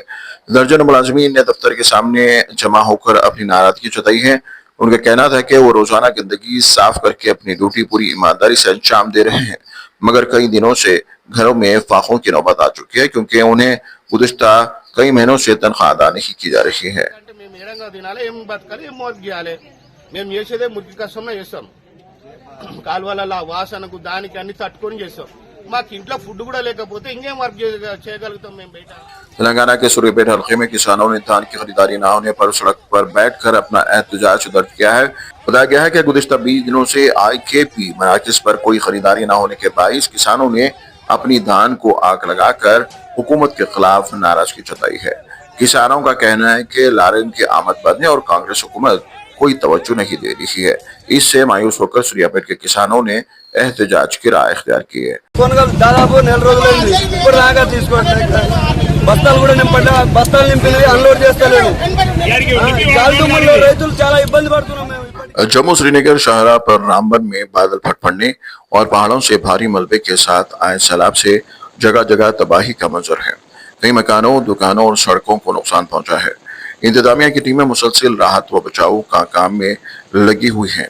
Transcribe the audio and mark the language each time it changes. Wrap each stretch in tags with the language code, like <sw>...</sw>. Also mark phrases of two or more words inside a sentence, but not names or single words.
<ur>درجن ملازمین نے دفتر کے سامنے جمع ہوکر اپنی ناراضگی جتائی ہے. ان کا کہنا تھا کہ وہ روزانہ گندگی صاف کرکے اپنی ڈیوٹی پوری ایمانداری سے انجام دے رہے ہیں، مگر کئی دنوں سے گھروں میں فاقوں کی نوبت آ چکی ہے، کیونکہ انہیں گزشتہ کئی مہینوں سے تنخواہ ادا نہیں کی جا رہی ہے.</ur> <te>కాలువల వాసనకు దానికి అన్ని తట్టుకొని చేస్తాం. మాకు ఇంట్లో ఫుడ్ కూడా లేకపోతే ఇంకేం వర్క్ చేయగలుగుతాం మేము బయట.</te> <ur>تلنگانہ کے سوریاپیٹ حلقے میں کسانوں نے دھان کی خریداری نہ ہونے پر سڑک پر بیٹھ کر اپنا احتجاج درج کیا ہے. بتایا گیا ہے کہ گزشتہ 20 دنوں سے IKP مراکز پر کوئی خریداری نہ ہونے کے باعث کسانوں نے اپنی دھان کو آگ لگا کر حکومت کے خلاف ناراضگی جتائی ہے. کسانوں کا کہنا ہے کہ لارین کی آمد بڑھنے اور کانگریس حکومت کوئی توجہ نہیں دے رہی ہے. اس سے مایوس ہو کر سوریاپیٹ کے کسانوں نے احتجاج کی راہ اختیار کی ہے.</ur> <te>దాదాపు నెల రోజులైంది, ఇప్పుడు దాకా తీసుకోవట్లేదు. బస్తాలు కూడా నింపండి, బస్తాలు నింపినవి అన్లోడ్ చేస్తలేము. గాలిదుమ్ముల్లో రైతులు చాలా ఇబ్బంది పడుతున్నాం మేము.</te> <ur>جموں سرینگر شاہراہ پر رام بن میں بادل پھٹ پڑنے اور پہاڑوں سے بھاری ملبے کے ساتھ آئے سیلاب سے جگہ جگہ تباہی کا منظر ہے. کئی مکانوں، دکانوں اور سڑکوں کو نقصان پہنچا ہے. انتظامیہ کی ٹیمیں مسلسل راحت و بچاؤ کا کام میں لگی ہوئی ہیں.</ur>